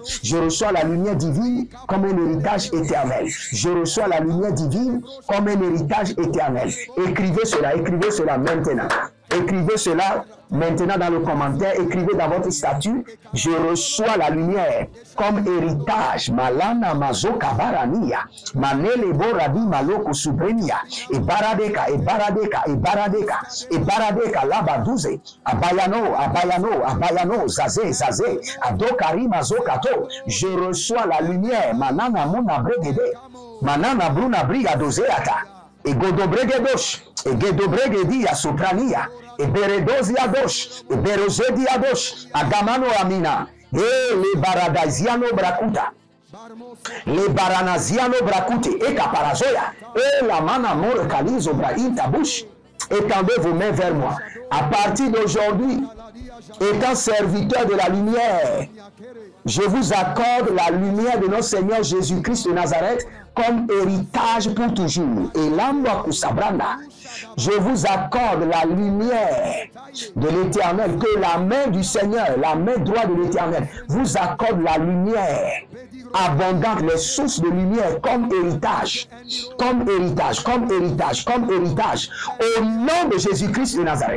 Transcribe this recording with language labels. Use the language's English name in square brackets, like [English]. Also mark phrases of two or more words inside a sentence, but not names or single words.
[French] Je reçois la lumière divine comme un héritage éternel. Je reçois la lumière divine comme un héritage éternel. Écrivez cela maintenant. Écrivez cela maintenant dans le commentaire. Écrivez dans votre statut. Je reçois la lumière comme héritage. Malana mazoka barania. Manele boradi maloko subrenia. Et baradeka, et baradeka, et baradeka. Et baradeka labaduze. Abayano, zazé. Adokari mazokato. Je reçois la lumière. Manana muna bregede. Manana bruna briga dozeata. Et godobregedosh. Et gedobregedia soprania. Et beredozia dosh. Et berozedia dosh. Agamano amina. Et les baradaziano brakuta. Les baranaziano brakute. Et caparazoya. Et la mana mor kalizo brahim tabush. Étendez vos mains vers moi. À partir d'aujourd'hui, étant serviteur de la lumière, je vous accorde la lumière de notre Seigneur Jésus-Christ de Nazareth comme héritage pour toujours. Et l'amba kusabranda, je vous accorde la lumière de l'Éternel, que la main du Seigneur, la main droite de l'Éternel, vous accorde la lumière abondante, les sources de lumière comme héritage, au nom de Jésus-Christ de Nazareth.